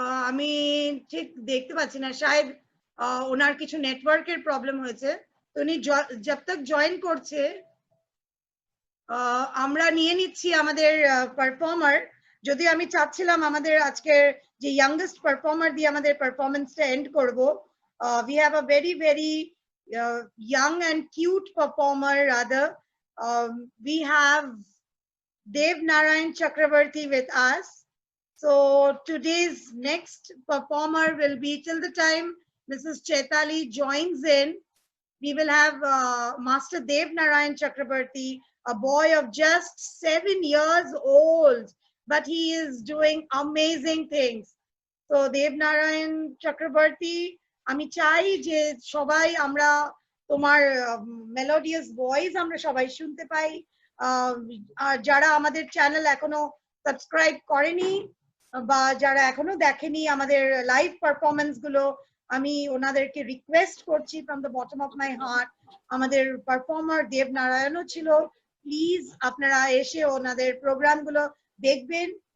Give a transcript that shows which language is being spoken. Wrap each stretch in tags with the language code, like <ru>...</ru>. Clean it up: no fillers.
<bn>আমি ঠিক দেখতে পাচ্ছি না, শায়দ ওনার কিছু নেটওয়ার্কের প্রবলেম হয়েছে। তো উনি</bn> <hi>जब तक</hi> <bn>জয়েন করছে আমরা নিয়ে নিচ্ছি আমাদের পারফর্মার। যদি আমি চাচ্ছিলাম আমাদের আজকের যে ইয়াংগেস্ট পারফর্মার দিয়ে আমাদের পারফরম্যান্সটা এন্ড করব।</bn> <en>We have a very very young and cute performer rather. We have Dev Narayan Chakraborty with us. So today's next performer will be, till the time Mrs. Chaitali joins in, we will have Master Dev Narayan Chakraborty, a boy of just 7 years old, but he is doing amazing things.</en> <bn>So Dev Narayan Chakraborty, আমি চাই যে সবাই আমরা তোমার melodious voice আমরা সবাই শুনতে পাই। আর যারা আমাদের চ্যানেল এখনো সাবস্ক্রাইব করেনি বা যারা এখনো দেখেনি আমাদের লাইভ পারফরম্যান্স গুলো, আমি ওনাদেরকে রিকোয়েস্ট করছি</bn> <en>from the bottom of my heart,</en> <bn>আমাদের পারফর্মার দেব নারায়ণও ছিল, প্লিজ আপনারা এসে ওনাদের প্রোগ্রাম গুলো দেখবেন।</bn>